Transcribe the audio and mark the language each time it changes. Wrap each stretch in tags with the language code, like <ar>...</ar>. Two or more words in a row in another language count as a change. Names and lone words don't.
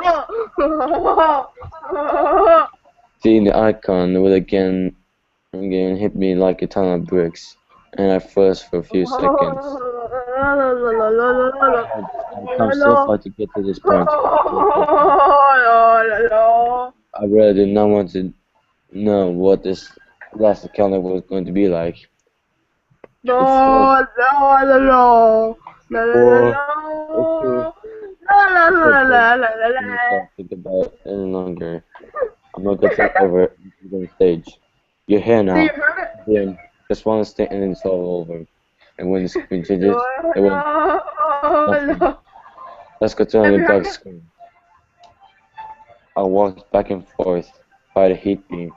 <en>Seeing the icon would again hit me like a ton of bricks, and I froze for a few seconds. I've come so far to get to this point. I really did not want to know what this last encounter was going to be like. No, no, no, no. La la la la. La la la la la la I'm not la. talking about it any longer. I'm not getting over it on stage. You're here So you now. heard it? Then just one step and it's all over. And when the screen changes, No, it went no, nothing. no. Let's go to Have the you dark heard it? screen. I walked back and forth by the heat beam.</en>